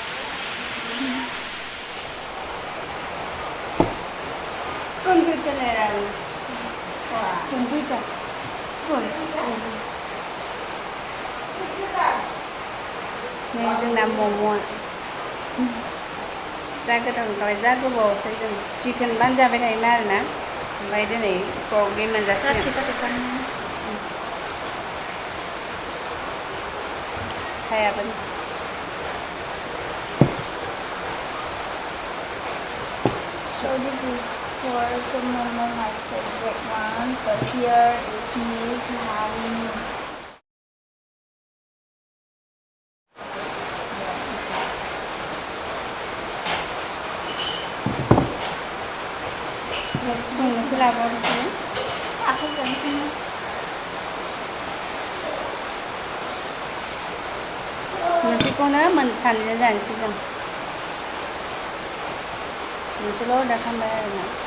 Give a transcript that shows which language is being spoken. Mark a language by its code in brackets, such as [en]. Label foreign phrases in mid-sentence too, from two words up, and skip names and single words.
[brx] स्पुन फैदोलाय आं स्पुन फैदों स्पुन नै जोंना मम'आ जा गोथाव जाबाय जा गोबावसै जों चिकेनबानो जाबाय थायोमोन आरोना ओमफ्राय दिनै pork मोनजासिगोन थायाबो [en] So this is for the moment my favorite one. So here is Miss having [brx] संनोसो लाबो बिदिनो आखाइजों मोनसेखौनो सानैजों जानोसै जों मोनसेल' अर्डार खालामबाय आरोना